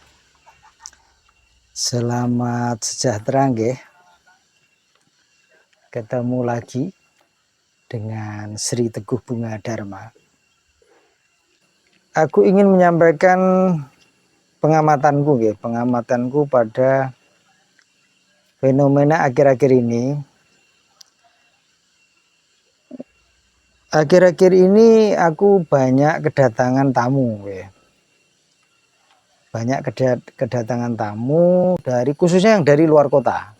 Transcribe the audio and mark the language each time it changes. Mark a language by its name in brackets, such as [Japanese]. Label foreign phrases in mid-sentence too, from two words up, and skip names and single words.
[Indonesian] Selamat sejahtera, nggih. Ketemu lagi dengan Sri Teguh Bunga Dharma. Aku ingin menyampaikan pengamatanku, nggih, pengamatanku pada fenomena akhir-akhir ini. Akhir-akhir ini aku banyak kedatangan tamu, nggih. Banyak kedatangan tamu dari khususnya yang dari luar kota.